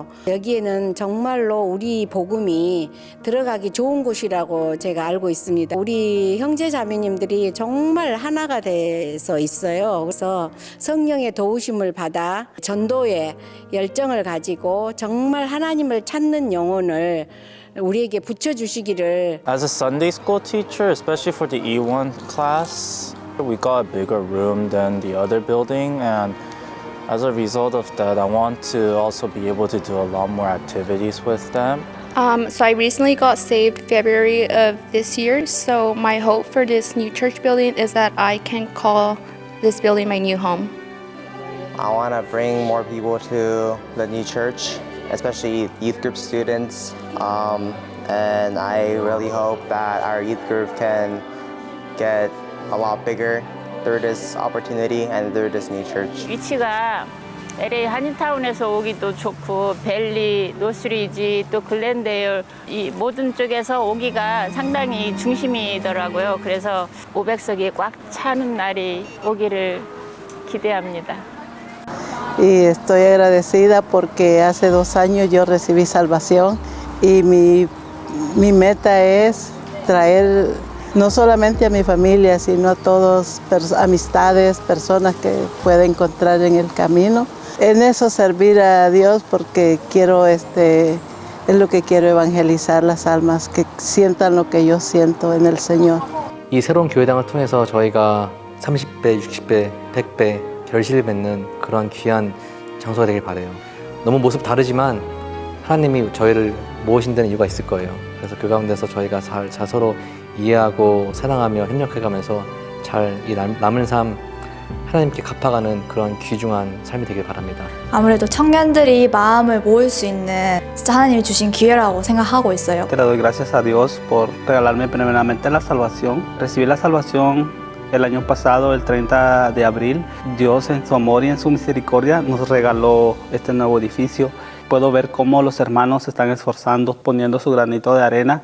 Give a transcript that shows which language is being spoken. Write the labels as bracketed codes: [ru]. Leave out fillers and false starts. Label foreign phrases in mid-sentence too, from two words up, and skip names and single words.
[ko] 여기에는 정말로 우리 복음이 들어가기 좋은 곳이라고 제가 알고 있습니다. 우리 형제 자매님들이 정말 하나가 돼서 있어요. 그래서 성령의 도우심을 받아 전도에 열정을 가지고 정말 하나님을 찾는 영혼을 우리에게 붙여주시기를. [en] As a Sunday school teacher, especially for the E1 class, we got a bigger room than the other building, and as a result of that, I want to also be able to do a lot more activities with them. So I recently got saved February of this year, so my hope for this new church building is that I can call this building my new home. I want to bring more people to the new church, especially youth group students, and I really hope that our youth group can get a lot bigger through this opportunity and through this new church. [ko] 위치가 LA 한인타운에서 오기도 좋고 벨리, 노스리지, 또 글렌데일 이 모든 쪽에서 오기가 상당히 중심이더라고요. 그래서 500석이 꽉 차는 날이 오기를 기대합니다. [es] Y estoy agradecida porque hace 2 años yo recibí salvación y mi meta es traer no solamente a mi familia, sino a todas amistades, personas que pueda encontrar en el camino. En eso servir a Dios porque quiero es lo que quiero evangelizar las almas, que sientan lo que yo siento en el Señor. [ko] 이 새로운 교회당을 통해서 저희가 30배, 60배, 100배 결실을 맺는 그런 귀한 장소가 되길 바라요. 너무 모습 다르지만 하나님이 저희를 모으신 데는 이유가 있을 거예요. 그래서 그 가운데서 저희가 잘 서로 이해하고 사랑하며 협력해가면서 잘 이 남은 삶 하나님께 갚아가는 그런 귀중한 삶이 되길 바랍니다. 아무래도 청년들이 마음을 모을 수 있는 진짜 하나님이 주신 기회라고 생각하고 있어요. [es] Le doy gracias a Dios por regalarme primeramente la salvación. Recibí la salvación el año pasado, el 30 de abril. Dios en su amor y en su misericordia nos regaló este nuevo edificio. Puedo ver cómo los hermanos se están esforzando, poniendo su granito de arena.